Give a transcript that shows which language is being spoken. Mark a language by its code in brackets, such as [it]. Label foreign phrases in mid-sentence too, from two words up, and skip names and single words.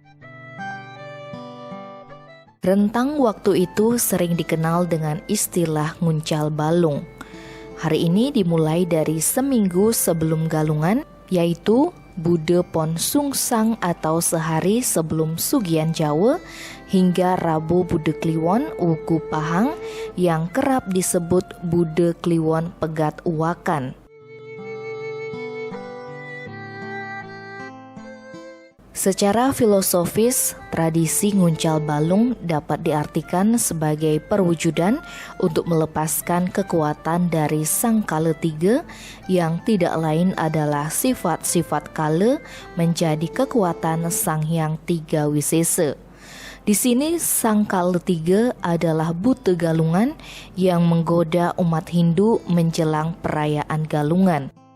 [id] Rentang waktu itu sering dikenal dengan istilah nguncal balung. Hari ini dimulai dari seminggu sebelum Galungan, yaitu Bude Pon Sungsang atau sehari sebelum Sugian Jawa, hingga Rabu Bude Kliwon Wuku Pahang yang kerap disebut Bude Kliwon Pegat Uwakan. Secara filosofis, tradisi nguncal balung dapat diartikan sebagai perwujudan untuk melepaskan kekuatan dari Sang Kala Tiga yang tidak lain adalah sifat-sifat kala menjadi kekuatan Sang Hyang Tiga Wisesa. Di sini Sang Kala Tiga adalah Bute Galungan yang menggoda umat Hindu menjelang perayaan Galungan.